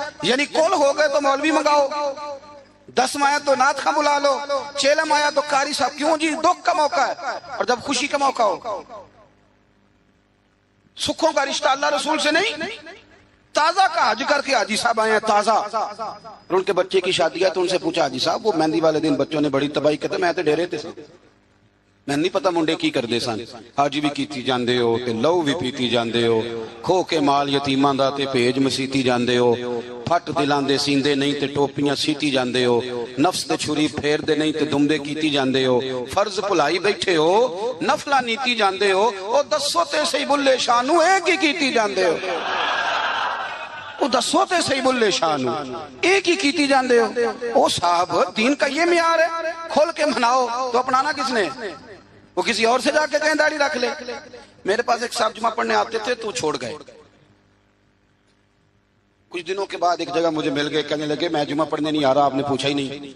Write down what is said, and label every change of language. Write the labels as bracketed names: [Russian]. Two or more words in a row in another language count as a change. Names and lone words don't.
[Urdu] یعنی کول ہو گئے تو مولوی منگاؤ، 10 آیا تو نعت خواں بلا لو، 6 آیا تو قاری صاحب، کیوں جی؟ دکھ کا موقع ہے، اور جب خوشی کا موقع ہو، سکھوں کا رشتہ اللہ رسول سے نہیں، تازہ کا حج کر کے حاجی صاحب آئے ہیں تازہ، اور ان کے بچے کی شادی ہے تو ان سے پوچھا حاجی صاحب وہ مہندی والے دن بچوں نے بڑی تباہی کہتے [Punjabi] میں تے ڈیرے تے سے میں نہیں پتا منڈے کی کردے سن، حج بھی کیتی جاندے ہو تے لو بھی پیتی جاندے ہو، کھو کے مال یتیماں دا تے بھیج مسیتی جاندے ہو، پھٹ دلاں دے سیندے نہیں تے ٹوپیاں سیتی جاندے ہو، نفس دے چھری پھیر دے نہیں تے دمدے کیتی جاندے ہو، فرض بھلائی بیٹھے ہو، نفلا نیتی جاندے ہو، او دسو تے صحیح بلے شانو ایک ہی کیتی جاندے ہو، او دسو تے صحیح بلے شانو ایک ہی کیتی جاندے ہو۔ [Urdu] او صاحب دین کا یہ معیار ہے، کھول کے مناؤ تو اپنانا کس نے؟ وہ کسی اور سے جا کے کہیں داڑھی رکھ لے۔ میرے پاس ایک صاحب جمعہ پڑھنے آتے تھے تو چھوڑ گئے، کچھ دنوں کے بعد ایک جگہ مجھے مل گئے، کہنے لگے میں جمعہ پڑھنے نہیں آ رہا، آپ نے پوچھا ہی نہیں۔